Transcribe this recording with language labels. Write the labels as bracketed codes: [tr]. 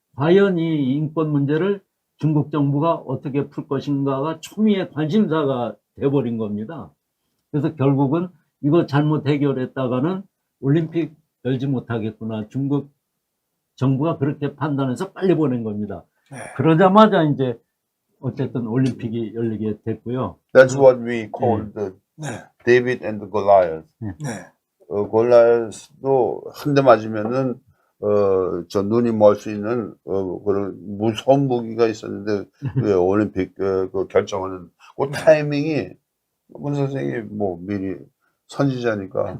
[ko] 과연 이 인권 문제를 중국 정부가 어떻게 풀 것인가가 초미의 관심사가 돼버린 겁니다. 그래서 결국은 이거 잘못 해결했다가는 올림픽 열지 못하겠구나. 중국 정부가 그렇게 판단해서 빨리 보낸 겁니다. 네. 그러자마자 이제 어쨌든 올림픽이 열리게 됐고요. [en] That's what we call the David and the Goliath. [ko] 네. 골라스도 한 대 맞으면은 저 눈이 멀 수 있는 그런 무서운 무기가 있었는데 올림픽 그 결정하는 그 타이밍이 문 선생이 미리 선지자니까